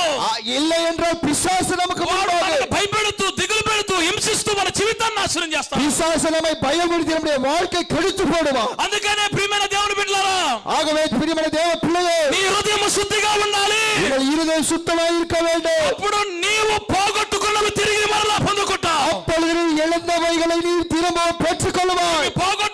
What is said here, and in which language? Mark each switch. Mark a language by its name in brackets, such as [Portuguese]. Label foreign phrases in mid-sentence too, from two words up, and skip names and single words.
[Tamil] இல்லை என்றால் பிசாசு நமக்கு [Telugu] వాడు [Tamil] முன்பாக [Telugu] మనల్ని భయపెడుతూ, దిగులు పెడుతూ, హింసిస్తూ మన జీవితాన్ని నాశనం చేస్తాడు. [Tamil] பிசாசு நம்மை பயமுறுத்தி நம்முடைய வாழ்க்கை கெடுத்து போடுவான். [Telugu] అందుకనే ప్రియమైన దేవుని బిడ్డలారా, [Tamil] ஆகவே பிரியமான தேவ பிள்ளையே, [Telugu] నీ హృదయం శుద్ధిగా ఉండాలి. [Tamil] உங்கள் இருதயம் சுத்தமாக இருக்க வேண்டும். [Telugu] అప్పుడు నీవు పోగొట్టుకున్నవి తిరిగి మరలా పొందుకుంటావు. [Tamil] அப்பொழுது நீ இழந்தவைகளை நீ திரும்ப பெற்றுக்கொள்வாய்.